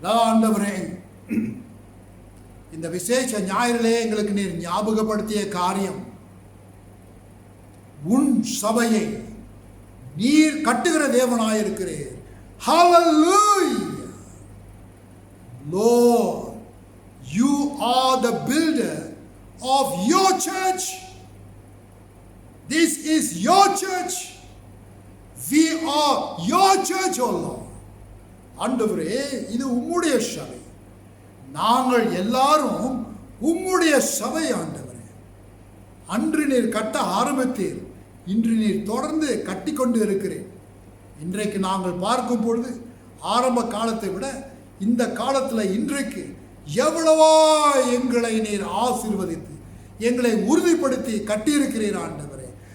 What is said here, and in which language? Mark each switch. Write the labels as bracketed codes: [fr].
[ta] ஆண்டவரே, இந்த விசேஷ ஞாயிறிலே எங்களுக்கு நீர் ஞாபகப்படுத்திய காரியம், உன் சபையை நீர் கட்டுகிற தேவனாயிருக்கிறீர். [en] Hallelujah. Lord, you are the builder of your church. This is your church. We are your church, O Lord. [ta] ஆண்டவரே, இது உம்முடைய சபை. நாங்கள் எல்லாரும் உம்முடைய சபை ஆண்டவரே. அன்று நீர் கட்ட ஆரம்பித்தீர், இன்று நீர் தொடர்ந்து கட்டிக்கொண்டு இருக்கிறேன். இன்றைக்கு நாங்கள் பார்க்கும் பொழுது ஆரம்ப காலத்தை விட இந்த காலத்தில் இன்றைக்கு எவ்வளவா எங்களை நீர் ஆசீர்வதித்து எங்களை உறுதிப்படுத்தி கட்டியிருக்கிறீர் ஆண்டவரே.